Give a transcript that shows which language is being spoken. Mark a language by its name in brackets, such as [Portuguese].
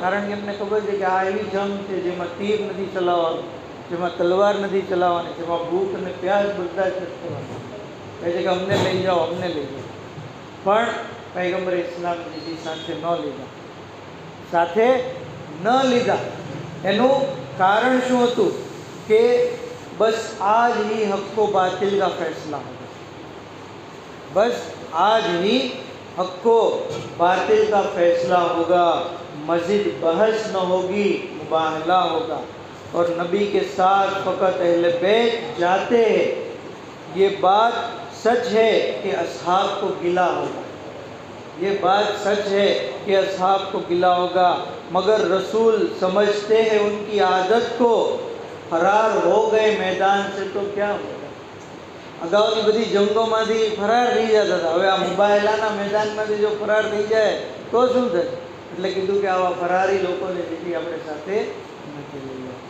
[Gujarati] કારણ કે એમને ખબર છે કે આ એવી જંગ છે જેમાં તીર નથી ચલાવવાનું, જેમાં તલવાર નથી ચલાવવાની, જેમાં ભૂખ અને પ્યાસ બધા જ કરવાના. કહે છે કે અમને લઈ જાઓ, અમને લઈ જાઓ. પણ પૈગંબર ઇસ્લામજી સાથે ન લીધા, સાથે ન લીધા. એનું કારણ શું હતું કે બસ [Hindi] आज ही हक को बातिल का फैसला होगा, बस आज ही हक को बातिल का फैसला होगा, मज़ीद बहस न होगी, मुबाहला होगा. और नबी के साथ फ़कत अहले बैत जाते हैं, ये बात सच है कि असहाब को गिला होगा, ये बात सच है कि असहाब को गिला होगा, मगर रसूल समझते हैं उनकी आदत को, फरार हो गए मैदान से तो क्या होगा. [Gujarati] અગાઉની બધી જંગોમાંથી ફરાર થઈ જતા હતા, હવે આ મુબાહેલાના મેદાનમાંથી જો ફરાર થઈ જાય તો શું થશે? એટલે કીધું કે આવા ફરારી લોકોને જેથી આપણે સાથે નથી લઈએ.